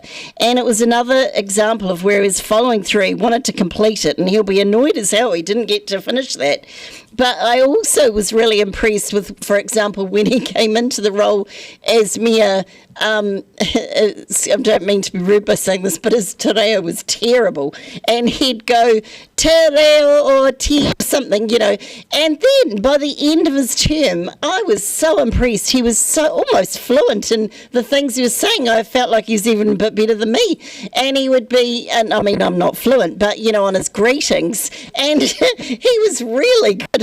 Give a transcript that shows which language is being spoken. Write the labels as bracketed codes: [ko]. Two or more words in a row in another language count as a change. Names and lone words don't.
[en] And it was another example of where he was following through. He wanted to complete it, and he'll be annoyed as hell he didn't get to finish that. But I also was really impressed with, for example, when he came into the role as mayor, I don't mean to be rude by saying this, but his [mi] te reo [en] was terrible. And he'd go, [mi] te reo [en] or te something, you know. And then by the end of his term, I was so impressed. He was so almost fluent in the things he was saying. I felt like he was even a bit better than me. And he would be, and I mean, I'm not fluent, but, you know, on his greetings. And he was really good.